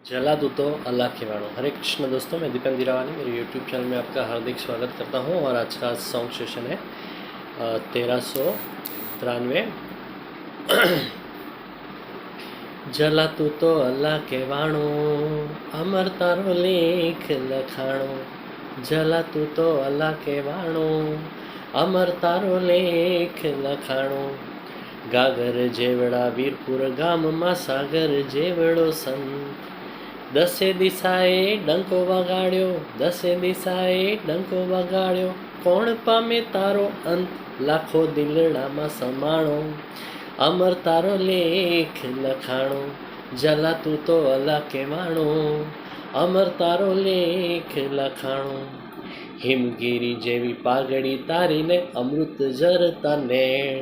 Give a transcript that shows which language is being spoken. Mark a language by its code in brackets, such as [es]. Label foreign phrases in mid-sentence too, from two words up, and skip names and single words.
[gu] જલા દૂં તો અલ્લાહ કે વાણોં। [hi] हरे कृष्ण दोस्तों, मैं दीपक दिरावानी मेरे यूट्यूब चैनल में आपका हार्दिक स्वागत करता हूँ। और आज का सॉन्ग सेशन है 1393। [gu] જલા તૂ તો અલ્લાહ કે વાણો, અમર તારો લેખ લખાણો। જલા તૂ તો અલ્લાહ કે વાણો, અમર તારો લેખ લખાણો। ગાગર જેવડા વીરપુર ગામ મેં સાગર જેવડો સંત। દસે દિશાએ ડંકો વગાડ્યો, દસે દિશાએ ડંકો વગાડ્યો। કોણ પામે તારો અંત, લાખો દિલડા મેં સમાણો। અમર તારો લેખ લખાણો, જલા તૂ તો અલ્લાહ કે વાણો। અમર તારો લેખ લખાણો। હિમગિરી જેવી પાઘડી તારી ને અમૃત ઝરતા નેણ।